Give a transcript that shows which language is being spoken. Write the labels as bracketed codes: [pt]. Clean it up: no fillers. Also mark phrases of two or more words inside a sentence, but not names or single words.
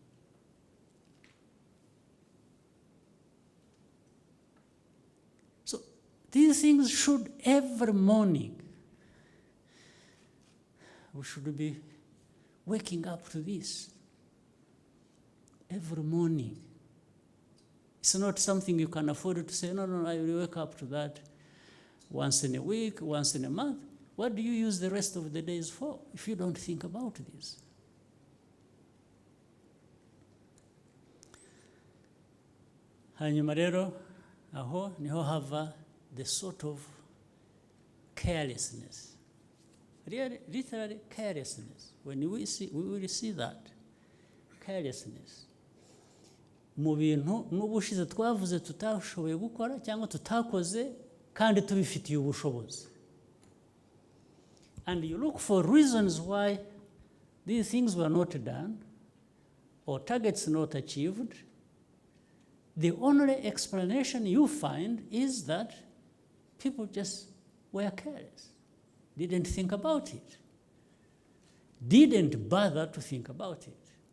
[en] So these things should, every morning, we should be waking up to this. Every morning. It's not something you can afford to say, no, I will wake up to that once in a week, once in a month. What do you use the rest of the days for if you don't think about this? [rw] Hanyuma rero, aho niho hava [en] the sort of carelessness. Really, literally carelessness. When we will see that, carelessness. [rw] Mu bintu n'ubushize twavuze tutashoboye gukora cyangwa tutakoze kandi tubifitiye ubushobozi. [en] And you look for reasons why these things were not done or targets not achieved. The only explanation you find is that people just were careless, didn't think about it, didn't bother to think about it.